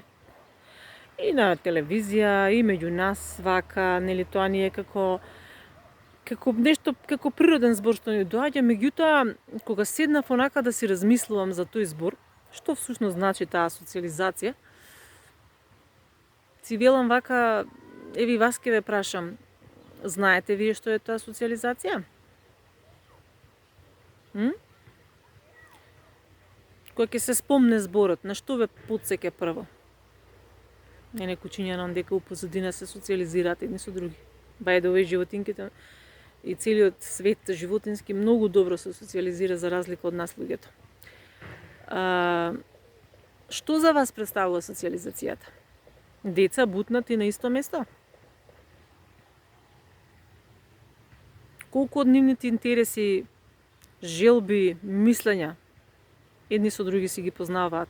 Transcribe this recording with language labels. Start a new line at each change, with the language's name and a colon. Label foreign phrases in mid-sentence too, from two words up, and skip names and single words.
Macedonian: И на телевизија, и меѓу нас вака, нели, тоа ни е како нешто, како природен збор што ни доаѓа, меѓутоа, кога седнав онака да си размислувам за тој збор, што всушност значи таа социализација, си велам вака, еви вас ке ве прашам, знаете вие што е таа социализација? Кога ќе се спомне зборот, на што ве потсеќа прво? Е некој чинјанам дека у позадина се социализираат едни со други.
English: By the way,
Macedonian: животинките и целиот свет животински многу добро се социализира за разлика од нас луѓето. Што за вас представува социализацијата? Деца бутнати на исто место? Колку од нивните интереси, желби, мислења едни со други си ги познаваат?